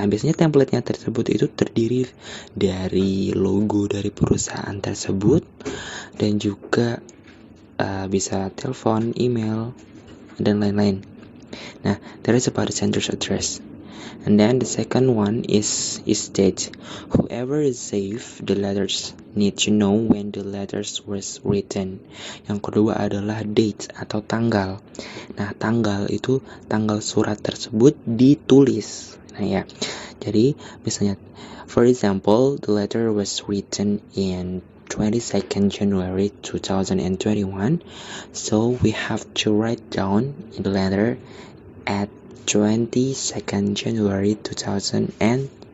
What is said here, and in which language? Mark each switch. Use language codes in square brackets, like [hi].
[id] Nah, biasanya template-nya tersebut itu terdiri dari logo dari perusahaan tersebut dan juga bisa telepon, email, dan lain-lain. [en] Nah, that is about the sender's address. And then the second one is date. Whoever receive the letters need to know when the letters was written. [id] Yang kedua adalah date atau tanggal. Nah, tanggal itu tanggal surat tersebut ditulis. Nah ya, jadi misalnya, [en] for example, the letter was written in 22nd January 2021. So we have to write down in the letter at 22nd January 2021.